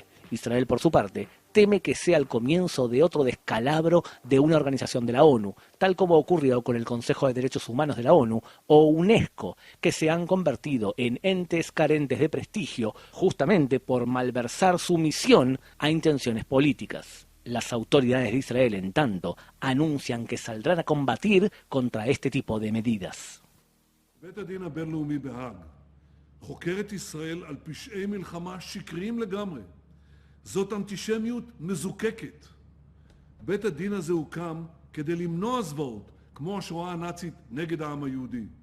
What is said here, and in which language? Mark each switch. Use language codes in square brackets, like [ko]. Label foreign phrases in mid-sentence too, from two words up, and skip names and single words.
[es] Israel, por su parte, teme que sea el comienzo de otro descalabro de una organización de la ONU, tal como ocurrió con el Consejo de Derechos Humanos de la ONU o UNESCO, que se han convertido en entes carentes de prestigio justamente por malversar su misión a intenciones políticas. Las autoridades de Israel, en tanto, anuncian que saldrán a combatir contra este tipo de medidas. [he] בית הדין הבינלאומי בהאג חוקר את ישראל על פשעי מלחמה שקריים לגמרי. זאת אנטישמיות מזוקקת. בית הדין הזה הוקם כדי למנוע זוועות, כמו השואה הנאצית נגד העם היהודי.